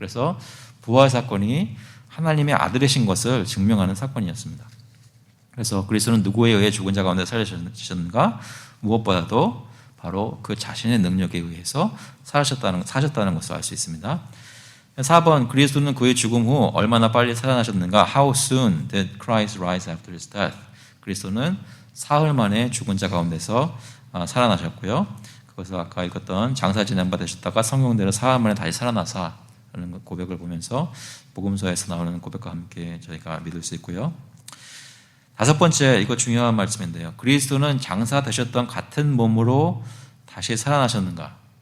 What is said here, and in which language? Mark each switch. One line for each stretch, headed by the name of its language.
Korean: 그래서 부활 사건이 하나님의 아들이신 것을 증명하는 사건이었습니다. 그래서 그리스도는 누구에 의해 죽은 자 가운데 살려주셨는가? 무엇보다도 바로 그 자신의 능력에 의해서 사셨다는 것을 알 수 있습니다. 4번, 그리스도는 그의 죽음 후 얼마나 빨리 살아나셨는가?
English: How soon did Christ rise after his death?
Korean: 그리스도는 사흘 만에 죽은 자 가운데서 살아나셨고요. 그것을 아까 읽었던 장사 지낸 바 되셨다가 성경대로 사흘 만에 다시 살아나사라는 고백을 보면서 복음서에서 나오는 고백과 함께 저희가 믿을 수 있고요. 5번째, 이거 중요한 말씀인데요. 그리스도는 장사 되셨던 같은 몸으로 다시 살아나셨는가?